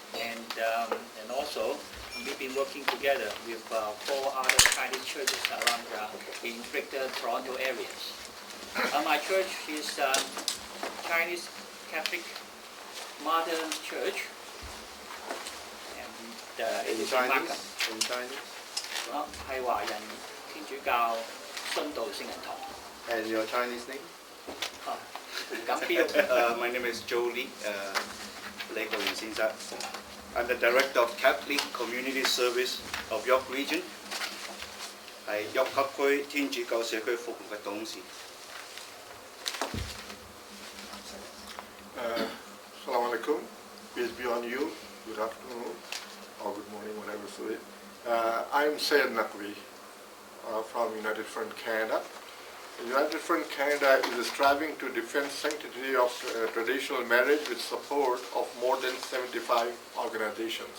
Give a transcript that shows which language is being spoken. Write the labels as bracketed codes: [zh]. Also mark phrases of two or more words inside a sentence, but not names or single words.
[en] and also we've been working together with 4 other Chinese churches around in Greater Toronto areas. My church is Chinese Catholic Modern Church, and it is in Chinese. [yue] 係華人天主教殉道聖人堂。 [en] And your Chinese name? My name is Joe Lee, I'm the Director of Catholic Community Service of York Region, [yue] 係 York 北區天主教社區服務嘅董事。 [ar] السلام عليكم, [en] peace be on you, good afternoon or good morning, whatever it is. I'm Syed Naqvi from United Front Canada. United Front Canada is striving to defend sanctity of traditional marriage with support of more than 75 organizations.